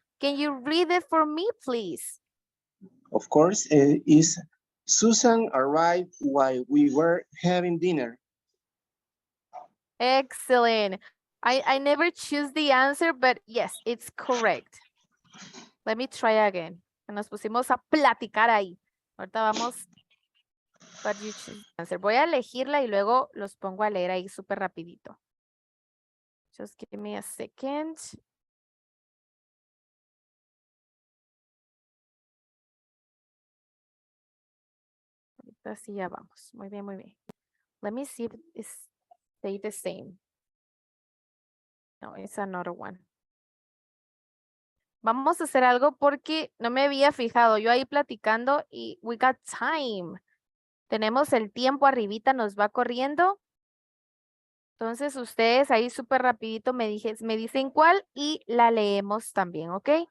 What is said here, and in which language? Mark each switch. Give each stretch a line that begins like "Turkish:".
English: Can you read it for me, please? Of course, is Susan arrived while we were having dinner. Excellent. I never choose the answer, but yes, it's correct. Let me try again.
Spanish: Nos pusimos a platicar ahí. Ahorita vamos.
English: But you choose the answer.
Spanish: Voy a elegirla y luego los pongo a leer ahí súper rapidito.
English: Just give me a second.
Spanish: Ahorita sí ya vamos. Muy bien, muy bien.
English: Let me see if it's stay the same. No, it's another one.
Spanish: Vamos a hacer algo porque no me había fijado. Yo ahí platicando y
English: we got time.
Spanish: Tenemos el tiempo arribita, nos va corriendo. Entonces ustedes ahí súper rapidito me dicen cuál y la leemos también, ¿ok?